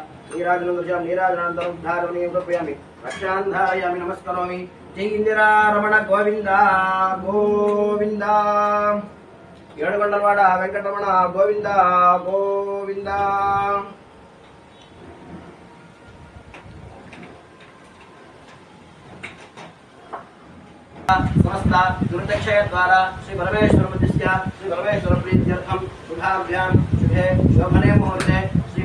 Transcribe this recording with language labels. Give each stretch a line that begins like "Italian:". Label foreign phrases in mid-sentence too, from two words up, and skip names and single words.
Sanskrit: नीराजनं दर्शयामि नीराजनानन्तरं धारवणीं समर्पयामि रक्षां धारयामि नमस्करोमि जय इंदिरा रमण गोविंद गोविंद
Telugu: ఏడుకొండలవాడ వెంకటరమణ గోవింద గోవింద
Sanskrit: समस्त दुर्दक्षय द्वारा श्री परमेश्वर मध्यस्य श्री परमेश्वर प्रीत्यर्थम शुभाभ्यां शुभे शोभने मुहूर्ते श्री